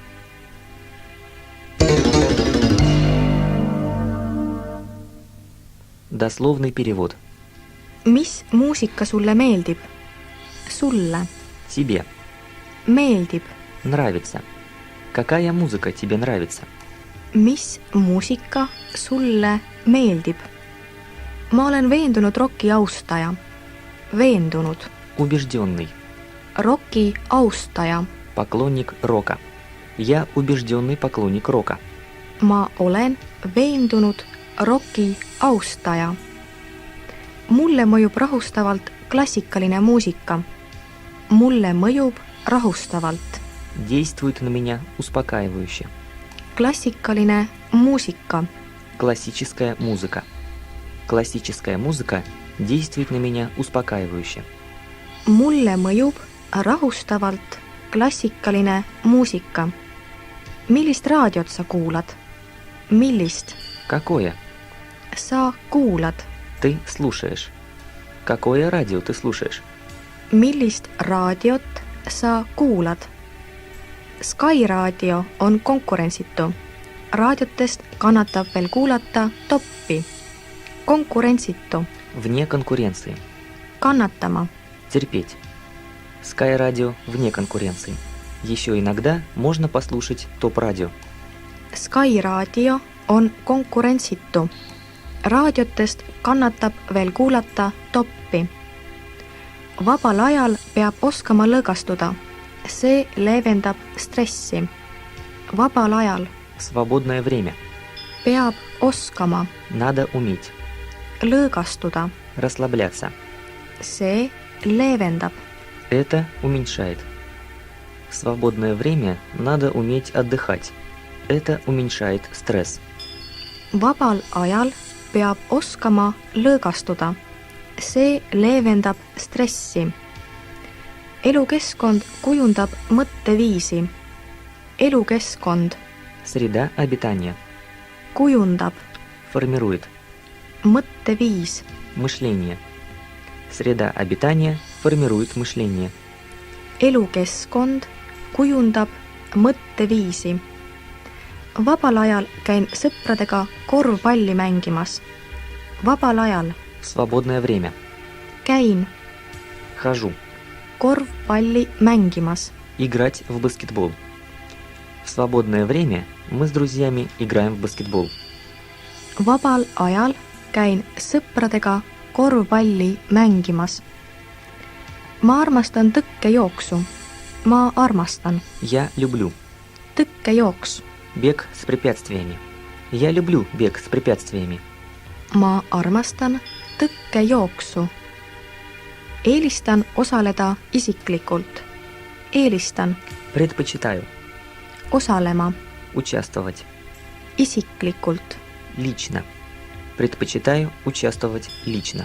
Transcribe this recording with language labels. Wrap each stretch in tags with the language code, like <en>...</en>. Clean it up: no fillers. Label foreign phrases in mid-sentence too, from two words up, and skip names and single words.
<ru>Дословный перевод.</ru> <et>Mis muusika sulle meeldib? Sulle.</et> <ru>Тебе.</ru> <et>Meeldib.</et> <ru>Нравится. Какая музыка тебе нравится?</ru> <et>Mis muusika sulle meeldib? Ma olen veendunud roki austaja. Veendunud.</et> <ru>Убежденный.</ru> <et>Roki austaja.</et> <ru>Поклонник рока. Я убежденный поклонник рока.</ru> <et>Ma olen veendunud roki austaja. Mulle mõjub rahustavalt klassikaline muusika. Mulle mõjub rahustavalt.</et> <ru>Действует на меня успокаивающе.</ru> <et>Klassikaline muusika.</et> <ru>Классическая музыка. Классическая музыка действует на меня успокаивающе.</ru> <et>Mulle mõjub rahustavalt klassikaline muusika. Millist raadiot sa kuulad? Millist?</et> <ru>Какое?</ru> <et>Sa kuulad.</et> <ru>Ты слушаешь. Какое радио ты слушаешь?</ru> <et>Millist raadiot sa kuulad? Sky raadio on konkurentsitu. Raadiotest kannatab veel kuulata toppi. Konkurentsitu.</et> <ru>Вне конкуренции.</ru> <et>Kannatama.</et> <ru>Терпеть. Sky Radio вне конкуренции. Еще иногда можно послушать топ-радио.</ru> <et>Sky raadio on konkurentsitu. Raadiotest kannatab veel kuulata toppi. Vabal ajal peab oskama lõõgastuda. See leevendab stressi. Vabal ajal</et> <ru>В свободное время.</ru> <et>peab oskama</et> <ru>Надо уметь.</ru> <et>lõõgastuda.</et> <ru>Расслабляться.</ru> <et>See leevendab.</et> <ru>Это уменьшает. В свободное время надо уметь отдыхать. Это уменьшает стресс.</ru> <et>Vabal ajal peab oskama lõõgastuda. See leevendab stressi. Elukeskkond kujundab mõtteviisi. Elukeskkond</et> <ru>Среда обитания.</ru> <et>kujundab.</et> <ru>формирует</ru> <et>mõtteviis,</et> <ru>мышление. Среда обитания формирует мышление.</ru> <et>elukeskkond kujundab mõtteviisi. Vabal ajal käin sõpradega korvpalli mängimas. Vabal ajal</et> <ru>В свободное время</ru> <et>käin</et> <ru>хожу</ru> <et>korvpalli mängimas.</et> <ru>играть в баскетбол. В свободное время мы с друзьями играем в баскетбол.</ru> <et>Vabal ajal käin sõpradega korvpalli mängimas. Ma armastan tõkkejooksu. Ma armastan</et> <ru>Я люблю</ru> <et>tõkkejooks.</et> <ru>бег с препятствиями. Я люблю бег с препятствиями.</ru> <et>Ma armastan tõkkejooksu. Eelistan osaleda isiklikult. Eelistan</et> <ru>Предпочитаю</ru> <et>osalema</et> <ru>участвовать</ru> <et>isiklikult.</et> <ru>лично. Предпочитаю участвовать лично.</ru>